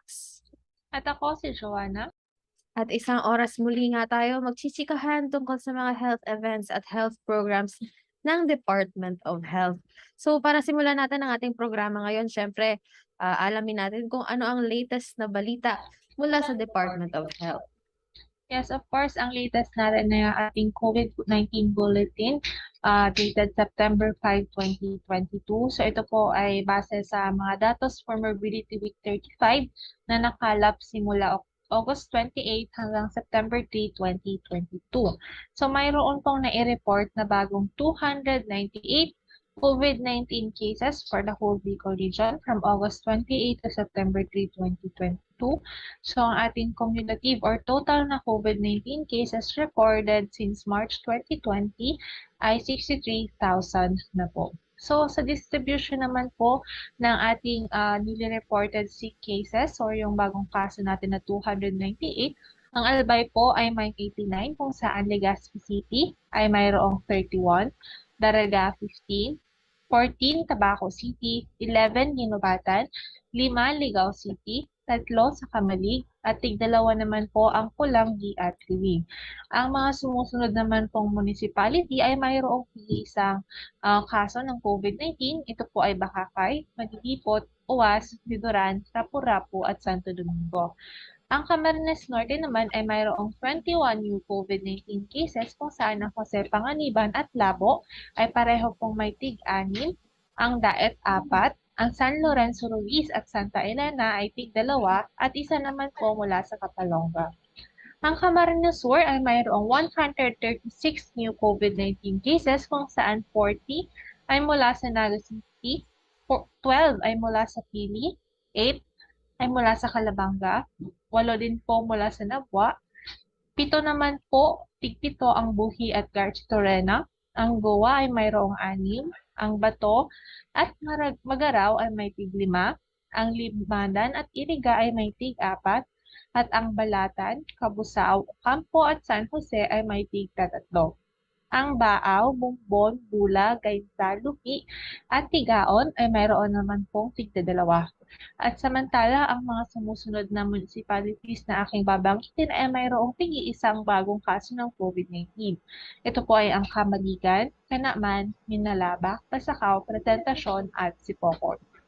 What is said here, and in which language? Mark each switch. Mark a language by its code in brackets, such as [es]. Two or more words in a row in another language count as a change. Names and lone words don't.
[tl] At ako si Joanna. At isang oras muli nga tayo magchichikahan tungkol sa mga [en] health events [tl] at [en] health programs [tl] ng Department of Health. So para simulan natin ang ating programa ngayon, syempre alamin natin kung ano ang latest na balita mula sa Department of Health. [en] Yes, of course, [tl] ang latest natin na ating COVID-19 bulletin [en] dated September 5, 2022. [tl] So ito po ay base sa mga datos [en] for Morbidity Week 35 [tl] na nakalap simula August 28 hanggang September 3, 2022. So mayroon pong nai-report na bagong 298 [en] COVID-19 cases for the whole Bicol region from August 28 to September 3, 2022. [tl] So ang ating [en] cumulative or total [tl] na [en] COVID-19 cases recorded since March 2020 [tl] ay 63,000 na po. So sa distribution naman po ng ating [en] newly reported sick cases [tl] or yung bagong kaso natin na 298, ang Albay po ay may 89 kung saan Legazpi City ay mayroong 31, Daraga 15, 14 Tabaco City, 11 Ginobatan, 5 Ligao City, 3 sa Kamalig, at tig-2 naman po ang Pulangi at Liwig. Ang mga sumusunod naman pong municipality ay mayroong isang kaso ng COVID-19. Ito po ay Bakakay, Magdipot, Uwas, Biduran, Rapu-Rapu at Santo Domingo. Ang Camarines Norte naman ay mayroong 21 [en] new COVID-19 cases [tl] kung saan ang Jose Panganiban at Labo ay pareho pong may tig-6, ang Daet 4, ang San Lorenzo Ruiz at Santa Elena ay tig-2 at isa naman po mula sa Kapalonga. Ang Camarines Sur ay mayroong 136 [en] new COVID-19 cases [tl] kung saan 40 ay mula sa Naga City, 12 ay mula sa Pili, 8 ay mula sa Calabanga, 8 din po mula sa Nabwa, 7 naman po, tig-7 ang Buhi at Garchitorena, ang Goa ay mayroong 6, ang Bato at Magaraw ay may tig-5, ang Libmanan at Iriga ay may tig-4, at ang Balatan, Cabusao, Campo at San Jose ay may tig-3. Ang Baaw, Bumbon, Bula, Gaynza, Lupi at Tigaon ay mayroon naman pong tig-2. At samantala, ang mga sumusunod na municipalities na aking babanggitin ay mayroong tig-1 bagong kaso ng COVID-19. Ito po ay ang Camaligan, Canaman, Minalaba, Pasacao, Presentacion at Sipocor.